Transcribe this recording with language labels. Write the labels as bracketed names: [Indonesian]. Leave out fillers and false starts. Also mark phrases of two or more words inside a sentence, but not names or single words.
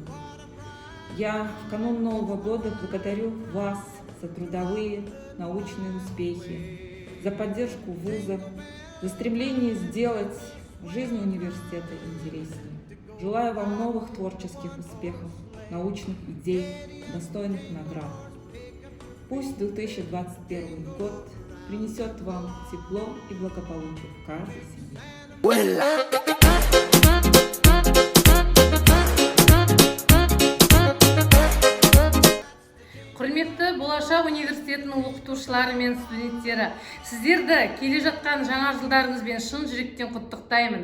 [Russian] Я в канун Нового года благодарю вас за трудовые, научные успехи, за поддержку вузов, за стремление сделать жизнь университета интереснее. Желаю вам новых творческих успехов, научных идей, достойных наград. Пусть 2021 год принесет вам тепло и благополучие в каждой семье. [Kazakh] Құрметті Болашақ университетінің оқытушылары мен студенттері, сіздерді келе жатқан жаңа жылдарыңызбен шын жүректен құттықтаймын.